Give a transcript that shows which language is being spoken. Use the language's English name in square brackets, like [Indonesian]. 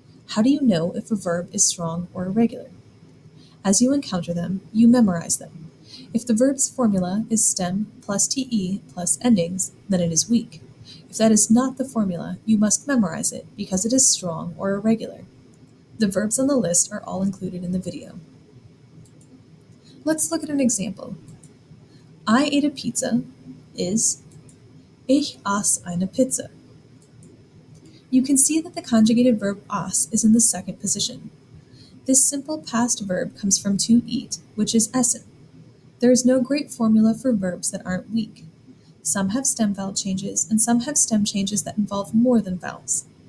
[English] How do you know if a verb is strong or irregular? As you encounter them, you memorize them. If the verb's formula is stem plus te plus endings, then it is weak. If that is not the formula, you must memorize it because it is strong or irregular. The verbs on the list are all included in the video. Let's look at an example. I ate a pizza is [German] Ich aß eine Pizza. [English] You can see that the conjugated verb aß is in the second position. This simple past verb comes from to eat, which is essen. There is no great formula for verbs that aren't weak. Some have stem vowel changes, and some have stem changes that involve more than vowels.